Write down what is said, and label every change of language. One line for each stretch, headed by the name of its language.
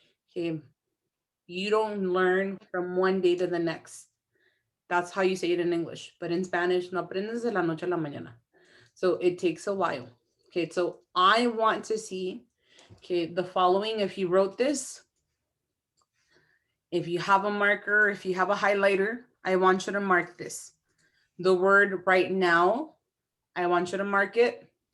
English: Okay, you don't learn from one day to the next. That's how you say it in English. But in Spanish,
Spanish: no aprendes de la noche a la mañana.
English: So it takes a while. Okay, so I want to see, okay, the following. If you wrote this, if you have a marker, if you have a highlighter, I want you to mark this. The word right now, I want you to mark it.